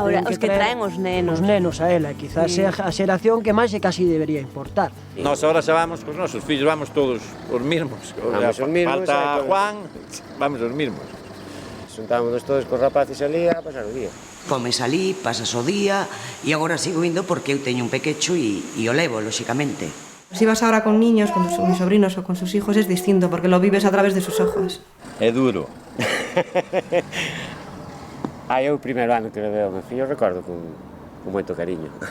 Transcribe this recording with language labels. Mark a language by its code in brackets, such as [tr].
[gl] Ahora, os que traen os nenos. Os nenos a ela, quizás sea a xeración que máis e casi debería importar. Nós agora xa vamos cos nosos fillos, vamos todos os mesmos. Falta Juan, vamos os mesmos. Xuntámonos todos cos rapaces ali a pasar o día. Comes ali, pasas o día, e agora sigo indo porque eu teño un pequecho e o levo, lóxicamente. [es] Si vas ahora con niños, con mis sobrinos o con sus hijos, es distinto, porque lo vives a través de sus ojos. [gl] É duro. Eu o primeiro ano que levei ao meu fillo recordo con moito cariño.